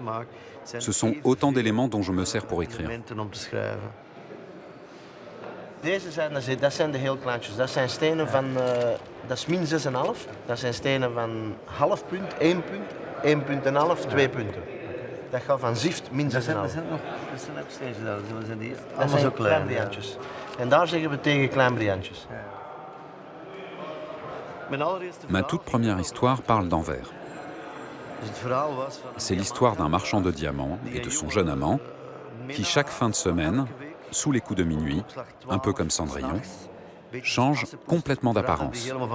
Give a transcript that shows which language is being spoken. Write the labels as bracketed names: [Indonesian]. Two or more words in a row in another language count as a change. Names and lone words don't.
[French] Ce sont autant d'éléments dont je me sers pour écrire. [Dutch] Dat zijn de heel kleintjes. Dat zijn stenen van, dat is min 6,5. Dat zijn stenen van half punt, 1 punt, 1 punt en half, 2 punten. Dat gaat van zift min 6,5. Dat zijn ook steentjes daar, dat zijn die. Dat zijn klein briantjes. En daar zeggen we tegen klein briantjes. [French] Ma toute première histoire parle d'Anvers. C'est l'histoire d'un marchand de diamants et de son jeune amant qui, chaque fin de semaine, sous les coups de minuit, un peu comme Cendrillon, change complètement d'apparence.